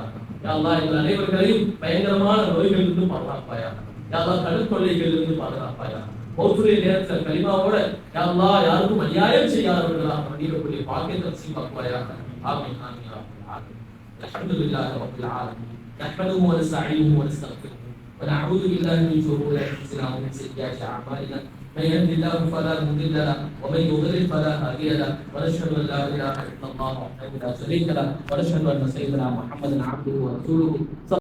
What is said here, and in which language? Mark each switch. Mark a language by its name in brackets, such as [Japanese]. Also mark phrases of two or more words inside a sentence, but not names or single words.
[Arabic] يا الله [Tamil] எங்கள் அனைவர்களையும் பயங்கரமான நோய்களிலிருந்து பாதுகாப்பாயா. [Arabic] يا الله [Tamil] கடுத்தொல்லைகளிலிருந்து பாதுகாப்பாயா. மௌத்துடைய நேரத்தில் கலிமாவோட [Arabic] يا الله [Tamil] யாருக்கும் அநியாயம் செய்யாதவர்களாக மன்னிக்கக்கூடிய பாக்கியத்தை நசீபாக்குவாயா. [Arabic] آمين آمين يا رب العالمين. الحمد لله رب العالمين. نحمده ونستعينه ونستغفره ونعوذ بالله من شرور انفسنا ومن سيئات اعمالنا من يهد الله فلا مضل له ومن يضلل فلا هادي له ونشهد ان لا اله الا الله وحده لا شريك له ونشهد ان سيدنا محمدا عبده ورسوله